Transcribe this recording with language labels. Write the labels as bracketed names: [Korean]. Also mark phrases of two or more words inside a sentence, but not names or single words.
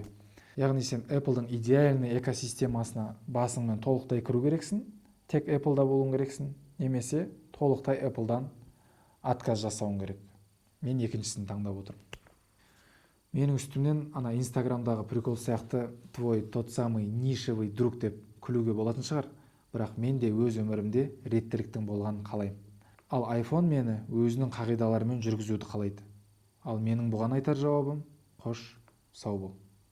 [Kazakh] Яғни сен Apple-дың идеальный экосистемасына басыңмен толықтай кіру керексің, тек Apple-да болуың керексің, немесе толықтай Apple-дан отказ жасауың керек. Мен екіншісін таңдап отырмын. Менің үстімнен ана Instagramдағы прикол сияқты [Russian] твой тот самый нишевый друг [Kazakh] деп күлуге болатын шығар, бірақ мен де өз өмірімде реттіліктің болғанын қалаймын. Ал iPhone мені өзінің қағидаларымен жүргізуді қалайды. Ал менің бұған айтар жауабым: қош, сау бол.